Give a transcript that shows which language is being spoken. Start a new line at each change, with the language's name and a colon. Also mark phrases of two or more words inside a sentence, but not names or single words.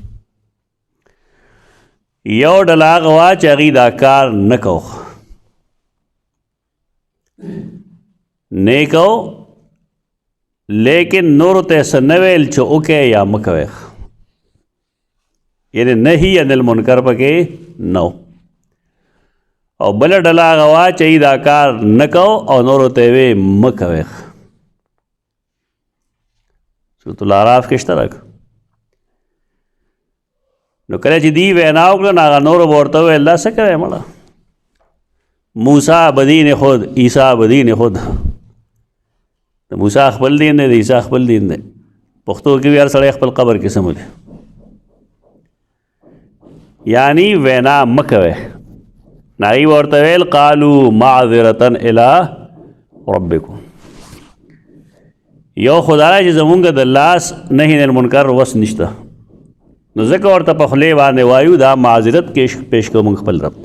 Pashto: یو ډله هغه وه چې هغوی دا کار نه کو نه کو لیکن نور ته څه نه ویل چې وکړئ یا مه کوئ یعنی
Arabic: نهی عن المنکر
Pashto: پکې نو او بل ډله هغه واچوي دا کار نه کو او نورو ته یې ویې مه کوئ. سورة الاعراف کې شته راک. نو کله چې دی وینا وکړه نو هغه نورو به ورته وویل دا څه کوې مړه،
Persian: موسی بدین خود عیسی بدین خود.
Pashto: د موسی خپل دین دی، د عیسی خپل دین دی. پښتو کې وی هر سړی خپل قبر کې سمولی، یعنی وینا مه کوئ. ناغي ورته ویل
Arabic: قالو معذرة الی ربکم،
Pashto: یو خدای چې زمونږ د لاس
Arabic: نهی عن المنکر
Pashto: وس نشته، نو ځکه ورته په خولې باندې وایو دا معذرت پیش کوو موږ خپل رب ته.